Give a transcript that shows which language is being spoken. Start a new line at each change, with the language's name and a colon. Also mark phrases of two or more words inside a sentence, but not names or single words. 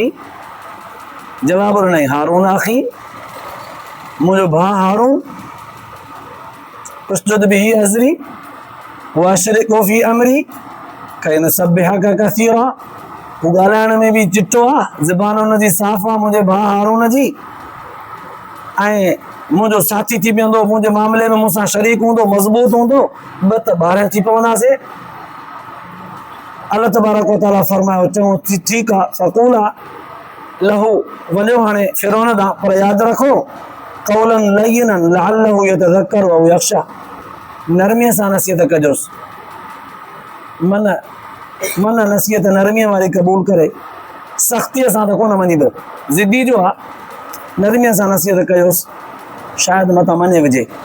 Sindhi: जवाब ॾिनई हारून आखी, मुंहिंजो भाउ हारून,
Arabic: اشدد به أزري وأشركه في أمري كي نسبحك كثيرا.
Sindhi: ॻाल्हाइण में भी चिट्टो आहे, ज़बान हुनजी साफ़ आहे मुंहिंजे भाउ हारून जी, ऐं मुंहिंजो साथी थी वेंदो, मुंहिंजे मामले में मूंसां शरीक हूंदो, मज़बूत हूंदो, ॿ त 12 थी पवंदासीं।
Arabic: الله تبارك وتعالى
Sindhi: फरमायो, चऊं ठीकु आहे,
Arabic: فقولا له,
Sindhi: वञो हाणे फिरौन ॾांहुं, पर यादि रखो
Arabic: قولا لينا لعله يتذكر أو يخشى,
Sindhi: नरमीअ सां नसीहत कजोसि। मन नसीहत नरमीअ वारी क़बूल करे, सख़्तीअ सां त कोन मञींदो, ज़िदी जो आहे, नरमीअ सां नसीहत कयोसि, शायदि मथां मञे विझे।